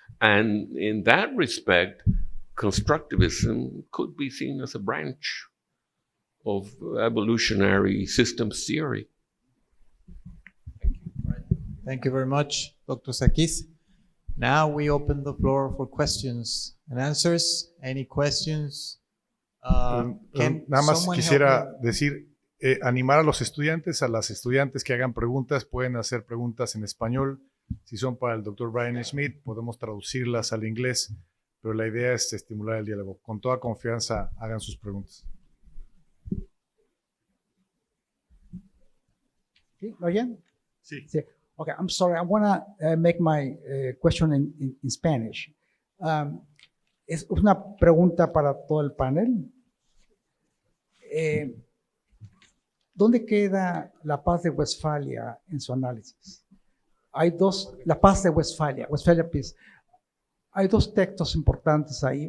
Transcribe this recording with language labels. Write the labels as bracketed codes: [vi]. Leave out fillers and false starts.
[en] And in that respect, constructivism could be seen as a branch of evolutionary systems theory. Thank you. Right. Thank you very much, Dr. Sarkis. Now we open the floor for questions and answers. Any questions? Can [es] Nada más [en] someone help [es] quisiera [en] me? [es] decir, animar a los estudiantes, que hagan preguntas, pueden hacer preguntas en español. Si son para el Dr. Brian Schmidt, podemos traducirlas al inglés, pero la idea es estimular el diálogo. Con toda confianza, hagan sus preguntas. ¿Sí? ¿Lo oyen? Sí. Sí. [en] Okay, I'm sorry. I want to make my question in Spanish. [es] Es una pregunta para todo el panel. ¿Dónde queda la paz de Westfalia en su análisis? La paz de Westfalia, Westphalia Peace. Hay dos textos importantes ahí.